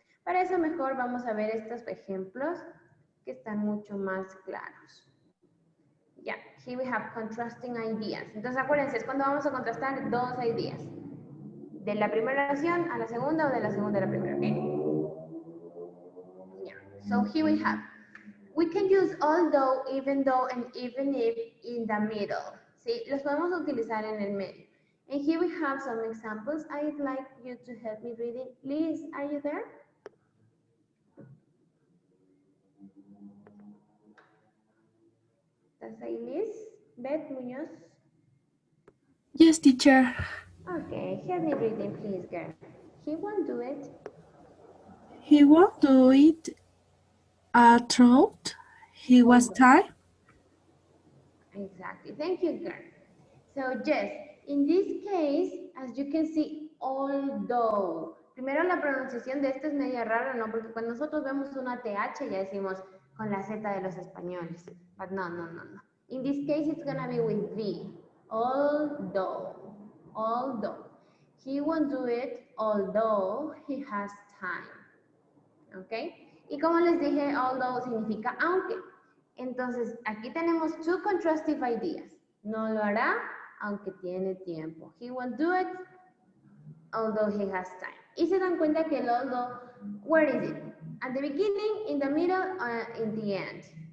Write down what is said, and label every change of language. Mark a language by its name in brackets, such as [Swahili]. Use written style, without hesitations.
[Spanish] Para eso mejor vamos a ver estos ejemplos que están mucho más claros. [English] Ya, here we have contrasting ideas. [Spanish] Entonces acuérdense, es cuando vamos a contrastar dos ideas. De la primera oración a la segunda o de la segunda a la primera, ¿ok? [English] Yeah. So here we can use although, even though, and even if in the middle. [Spanish] ¿Sí? Los podemos utilizar en el medio. [English] And here we have some examples. I'd like you to help me read it. Liz, are you there? [Spanish] ¿Estás ahí, Liz? Beth Muñoz? [English] Yes, teacher. Okay, help me read it, please, girl. He won't do it. He won't do it throat. He was tired. Exactly. Thank you, girl. So, yes, in this case, as you can see, although. [Spanish] Primero la pronunciación de esto es media rara, ¿no? Porque cuando nosotros vemos una TH ya decimos con la Z de los españoles. [English] But no, no, no, no. In this case, it's gonna be with V. Although. Although. He won't do it, although he has time. [Spanish] ¿Ok? Y como les dije, although significa aunque. Entonces, aquí tenemos [English] two contrastive ideas. [Spanish] No lo hará, aunque tiene tiempo. [English] He won't do it, although he has time. [Spanish] Y se dan cuenta que el [English] although, where is it? At the beginning, in the middle, in the end.